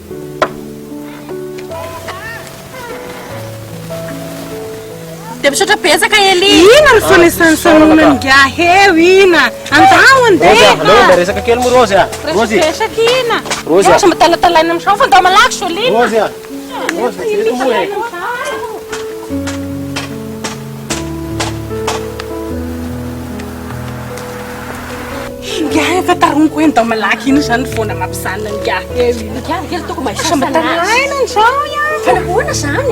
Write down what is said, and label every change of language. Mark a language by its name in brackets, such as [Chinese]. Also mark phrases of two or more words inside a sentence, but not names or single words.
[Malagasy] de misaotra betsaka Eli ina ny fanesansanona nga heo ina andao andeha resaka kely mo Rozy Rozy resaka ina Rozy sa matalatalaina amin'izao fa andao malaky solina Rozy Rozy eto mo e nga efa taroniko hoe andao malaky ina zany foana mampisanina nga heo ina kely toko sa matalaina an'izao iaho fa nahoana zany